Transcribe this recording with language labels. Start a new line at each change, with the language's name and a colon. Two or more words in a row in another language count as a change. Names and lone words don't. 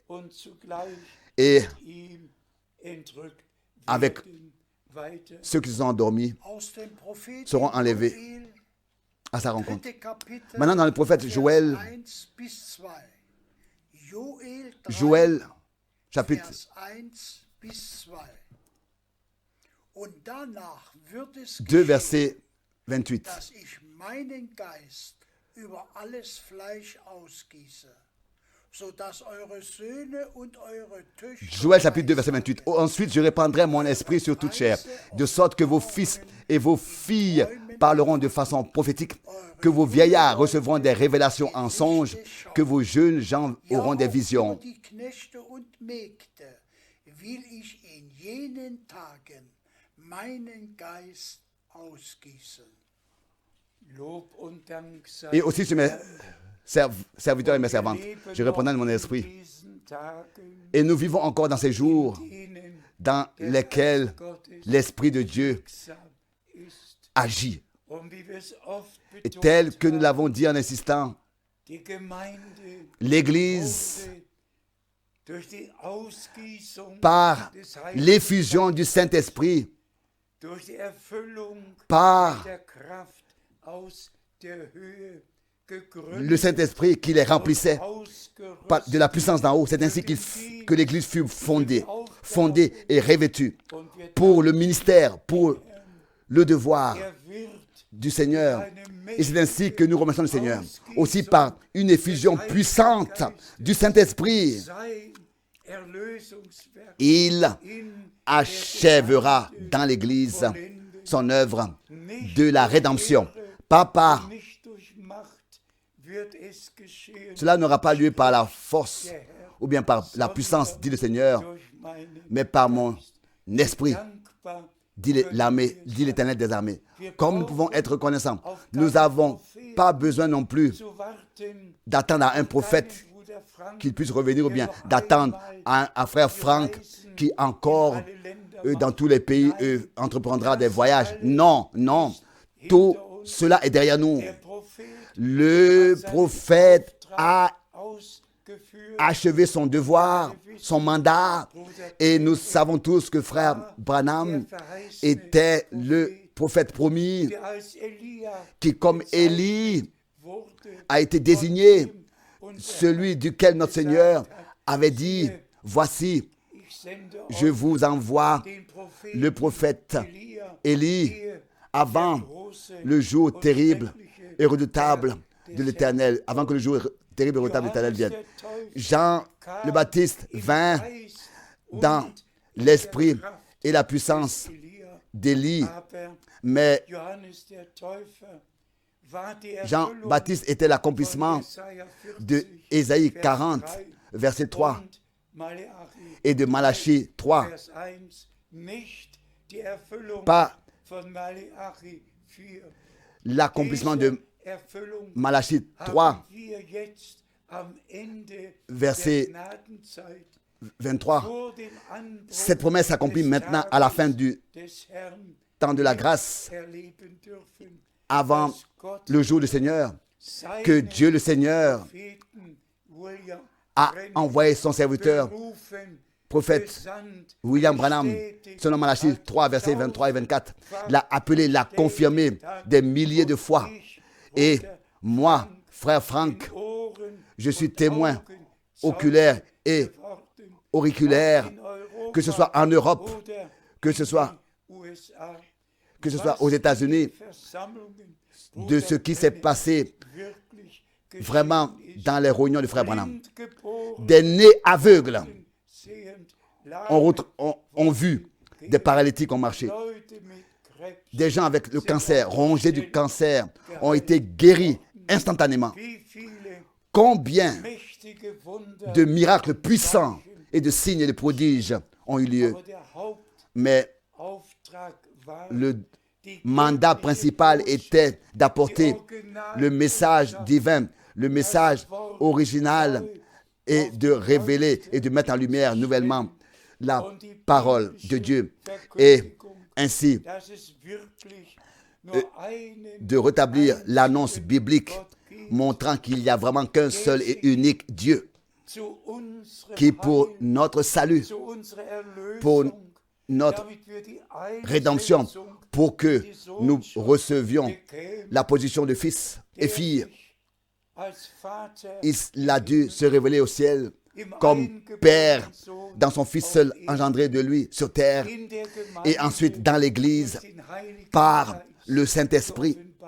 French: Et avec ceux qui se sont endormis seront enlevés. à sa rencontre.
German: Dritte Kapitel,
French: Maintenant, dans le prophète
German: Vers
French: Joël,
German: 1 bis 2. Joel 3,
French: Joël, chapitre
German: Vers 1 bis 2. Und danach wird es 2, geschehen,
French: verset 28.
German: dass ich meinen Geist über alles Fleisch ausgieße, sodass eure Söhne und eure Töchter
French: Joël chapitre 2, verset 28. Ensuite, je répandrai mon esprit sur toute chair, de sorte que vos fils et vos filles parleront de façon prophétique, que vos vieillards recevront des révélations en songe, que vos jeunes gens auront des visions.
German: Über die Knechte und Mägde will ich in jenen Tagen meinen Geist ausgießen. Lob und Dank sei
French: Et aussi sur mes serviteurs et mes servantes, je répondrai de mon esprit.
German: diesen Tagen,
French: Et nous vivons encore dans ces jours
German: denen
French: dans lesquels l'Esprit de Dieu
German: wirksam ist.
French: agit.
German: Und wie wir es oft
French: Et
German: betont
French: tel que nous
German: haben,
French: l'avons dit en insistant,
German: die Gemeinde
French: l'Église,
German: wurde durch die Ausgießung
French: par
German: des Heiligen
French: l'effusion du Saint-Esprit,
German: durch die Erfüllung
French: par
German: der Kraft aus der Höhe
French: le
German: gegründet
French: Saint-Esprit qui les remplissait
German: ausgerüstet
French: par de la puissance d'en haut. C'est ainsi que l'Église fut fondée et revêtue
German: und wir
French: pour le ministère, pour le devoir
German: wird
French: du Seigneur. Et c'est ainsi que nous remercions le Seigneur. Aussi par une effusion puissante du Saint-Esprit,
German: sein Erlösungswerk
French: il
German: in
French: achèvera dans l'Église son œuvre de la rédemption. Pas par,
German: nicht durch Macht wird es geschehen,
French: cela n'aura pas lieu par la force ou bien par la puissance, dit le Seigneur,
German: durch meinen
French: mais par mon esprit,
German: dankbar
French: dit l'Éternel des armées. Comme nous pouvons être reconnaissants, nous n'avons pas besoin non plus
German: zu warten,
French: d'attendre à un prophète
German: Bruder Frank
French: qu'il puisse revenir ou bien d'attendre à frère Franck qui encore dans tous les pays entreprendra des voyages. Non, non, tout cela est derrière nous.
German: der Prophet
French: Le prophète a
German: ausgeführt,
French: achevé son devoir, son mandat, et nous savons tous que frère Branham était le prophète promis
German: der als Elia
French: qui, comme Élie,
German: wurde
French: a été désigné, celui duquel notre Seigneur avait dit, voici,
German: ich sende
French: je vous envoie
German: den Propheten
French: le prophète
German: Elia,
French: Élie
German: ehe
French: avant
German: große
French: le jour terrible et redoutable de l'Éternel, avant que le jour terrible et redoutable de l'Éternel vienne. Jean le Baptiste vint dans l'esprit et la puissance
German: Elia,
French: d'Élie,
German: aber
French: mais
German: Johannes der Täufer war die
French: Jean
German: Erfüllung
French: Baptiste était l'accomplissement
German: Jesaja 40,
French: de Ésaïe
German: Vers 40, 3
French: verset 3,
German: und Malachi
French: et de Malachie 3,
German: Vers 1, nicht die Erfüllung
French: pas
German: von Malachi 4.
French: l'accomplissement de
German: Erfüllung
French: Malachie 3,
German: haben wir jetzt am Ende
French: Verset
German: der Gnadenzeit
French: 23.
German: vor dem Anbruch Cette promesse s'accomplit des
French: maintenant à la fin du
German: des Herrn
French: temps de la grâce,
German: erleben dürfen,
French: avant
German: dass Gott
French: le jour du Seigneur,
German: seine
French: que Dieu le Seigneur
German: Propheten William
French: a
German: Branham
French: envoyé son serviteur,
German: berufen,
French: prophète
German: gesandt,
French: William Branham,
German: bestätigt, selon Malachie 3, versets 23 et 24, l'a appelé, l'a confirmé des milliers de fois.
French: Et moi, frère Franck,
German: Ohren
French: je suis témoin
German: Augen
French: oculaire et
German: geworden,
French: auriculaire,
German: in Europa
French: que ce soit en Europe,
German: oder
French: que ce soit
German: USA,
French: aux États-Unis,
German: Versammlungen,
French: de ce qui s'est passé
German: wirklich
French: vraiment dans les réunions du frère Branham.
German: Blindgeboren,
French: Des nez aveugles
German: sehend,
French: ont vu, des paralytiques ont marché,
German: Leute mit Krebs,
French: des gens avec le cancer, rongés du cancer, ont été guéris instantanément.
German: wie viele
French: Combien
German: mächtige Wunder,
French: de miracles puissants et de signes et de prodiges ont eu lieu.
German: aber der
French: Mais
German: Hauptauftrag war
French: le
German: die
French: mandat principal était d'apporter originale le message divin, le message original et de révéler et de mettre en lumière nouvellement la parole de Dieu. Et ainsi
German: dass es wirklich nur einen
French: de rétablir l'annonce biblique montrant qu'il n'y a vraiment qu'un seul et unique Dieu
German: zu unserem
French: qui pour
German: Heil,
French: notre salut,
German: zu unserer
French: pour
German: Erlösung
French: notre rédemption pour que nous recevions la position de fils et fille. Il a dû se révéler au ciel comme Père dans son Fils seul engendré de lui sur terre et ensuite dans l'Église par le Saint-Esprit.